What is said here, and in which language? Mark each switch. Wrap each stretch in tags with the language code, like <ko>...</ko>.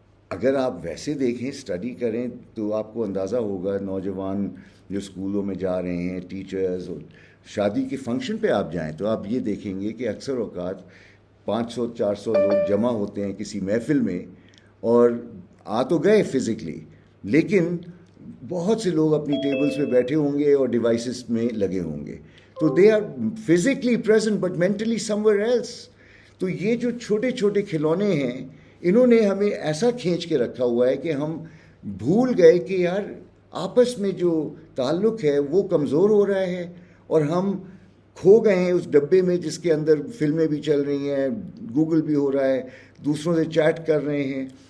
<ur>اگر آپ ویسے دیکھیں, اسٹڈی کریں تو آپ کو اندازہ ہوگا, نوجوان جو اسکولوں میں جا رہے ہیں, ٹیچرز, اور شادی کے فنکشن پہ آپ جائیں تو آپ یہ دیکھیں گے کہ اکثر اوقات 500-400 لوگ جمع ہوتے ہیں کسی محفل میں, اور آ تو گئے فزیکلی, لیکن بہت سے لوگ اپنی ٹیبلز پہ بیٹھے ہوں گے اور ڈیوائسز میں لگے ہوں گے. تو</ur> <en>They are physically present but mentally somewhere else.</en> <ur>تو یہ جو چھوٹے چھوٹے کھلونے ہیں, انہوں نے ہمیں ایسا کھینچ کے رکھا ہوا ہے کہ ہم بھول گئے کہ یار آپس میں جو تعلق ہے وہ کمزور ہو رہا ہے, اور ہم کھو گئے ہیں اس ڈبے میں جس کے اندر فلمیں بھی چل رہی ہیں, گوگل بھی ہو رہا ہے, دوسروں سے چیٹ کر رہے ہیں.</ur>